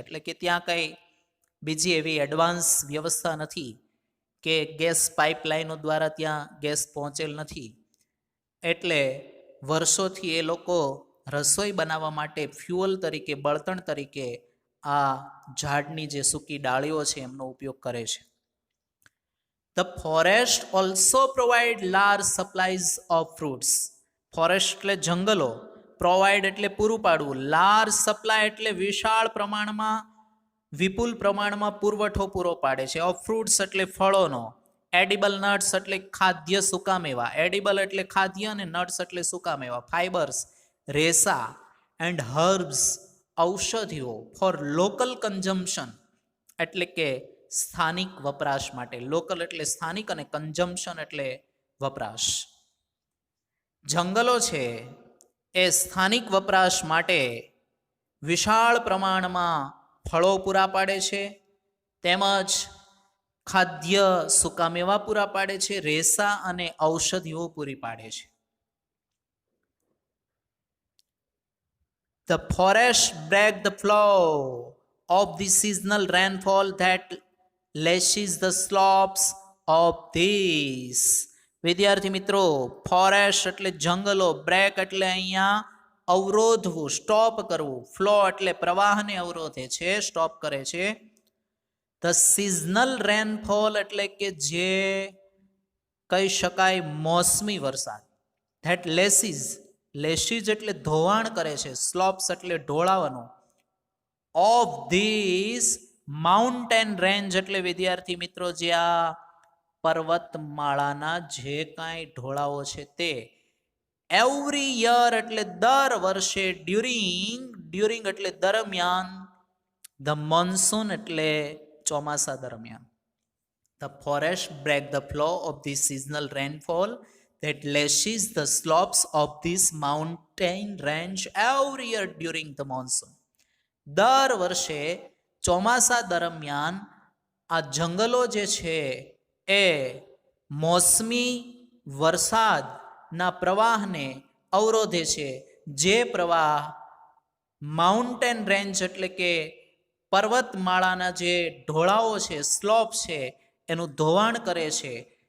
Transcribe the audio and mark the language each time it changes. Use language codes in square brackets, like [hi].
[gu] એટલે કે ત્યાં કંઈ બીજી એવી એડવાન્સ વ્યવસ્થા નથી કે ગેસ પાઇપલાઇનો દ્વારા ત્યાં ગેસ પહોંચેલ નથી. એટલે વર્ષોથી એ લોકો રસોઈ બનાવવા માટે ફ્યુઅલ તરીકે, બળતણ તરીકે આ ઝાડની જે સૂકી ડાળીઓ છે એમનો ઉપયોગ કરે છે. [en] The forest also provide large supplies of fruits. [gu] Forest એટલે જંગલો, પ્રોવાઈડ એટલે પૂરું પાડવું, [en] large supply [gu] એટલે વિશાળ પ્રમાણમાં, વિપુલ પ્રમાણમાં પુરવઠો પૂરો પાડે છે. [en] of fruits [gu] એટલે ફળોનો. [en] edible nuts [gu] એટલે ખાદ્ય સુકામેવા. એડિબલ એટલે ખાદ્ય અને નટ્સ એટલે સુકામેવા. ફાઇબર્સ રેસા. And herbs ઔષધિઓ. [en] for local consumption [gu] એટલે કે સ્થાનિક વપરાશ માટે. લોકલ એટલે સ્થાનિક અને કન્ઝમ્પશન એટલે વપરાશ. જંગલો છે એ સ્થાનિક વપરાશ માટે વિશાળ પ્રમાણમાં ફળો પૂરા પાડે છે, તેમજ ખાદ્ય સુકામેવા પૂરા પાડે છે, રેસા અને ઔષધિઓ પૂરી પાડે છે. [en] The forest break the flow of the seasonal rainfall that lashes the slopes of these. [gu] વિદ્યાર્થી મિત્રો, ફોરેસ્ટ એટલે જંગલો, બ્રેક એટલે અહીંયા અવરોધવું, સ્ટોપ કરવું, ફ્લો એટલે પ્રવાહને અવરોધે છે, સ્ટોપ કરે છે. [en] the seasonal rainfall [gu] એટલે કે જે કહી શકાય મોસમી વરસાદ. [en] that leaches, [gu] લેસીઝ એટલે ધોવાણ કરે છે, સ્લોપ્સ એટલે ઢોળાવાનું. [en] of this mountain range [gu] એટલે વિદ્યાર્થી મિત્રો જે આ પર્વતમાળાના જે કાંઈ ઢોળાવો છે તે. [en] every year [gu] એટલે દર વર્ષે. ડ્યુરિંગ એટલે દરમિયાન. [en] the monsoon [gu] એટલે ચોમાસા દરમિયાન. [en] The forest break the flow of the seasonal rainfall that lashes the slopes of this mountain range every year during the monsoon. [gu] દર વર્ષે ચોમાસા દરમિયાન આ જંગલો જે છે એ મોસમી વરસાદના પ્રવાહને અવરોધે છે. જે પ્રવાહ માઉન્ટેન રેન્જ એટલે કે પર્વતમાળાના જે ઢોળાવો છે, સ્લોપ છે, એનું ધોવાણ કરે છે.